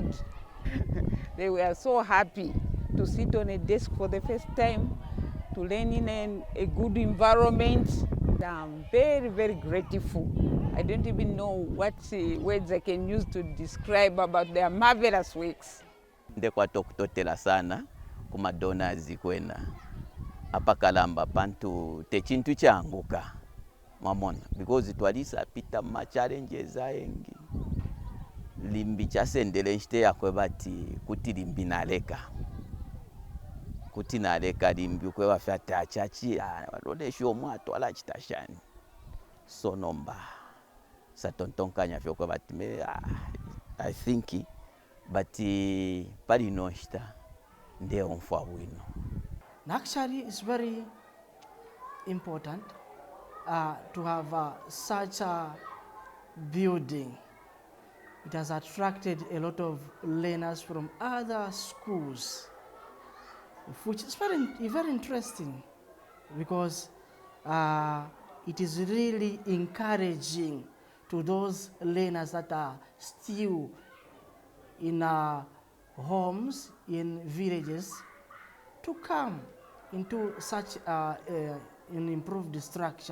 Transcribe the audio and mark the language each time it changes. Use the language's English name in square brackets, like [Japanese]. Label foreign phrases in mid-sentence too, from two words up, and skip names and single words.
[English] They were so happy to sit on a desk for the first time, to learn in a good environment. I'm very, very grateful. I don't even know what words I can use to describe about their marvelous works. [Bemba] Ndekwato kutotela sana kuma donors kwena apakalamba pantu techintu changuka mamona because twalisa pita ma challenges ayengi limbi chasendele nchiteya kwe bati kuti limbi naleka. Kuti naleka limbi kwe wafata chachi wadodeshe omwato ala chitashani. So nomba satontonkanya fyo kwe bati me [English] I think [Bemba] bati pali noshita nde onfwa wino. [English] Actually, it's very important to have such a building. It has attracted a lot of learners from other schools, which is very interesting because it is really encouraging to those learners that are still in homes, in villages, to come into such an improved structure.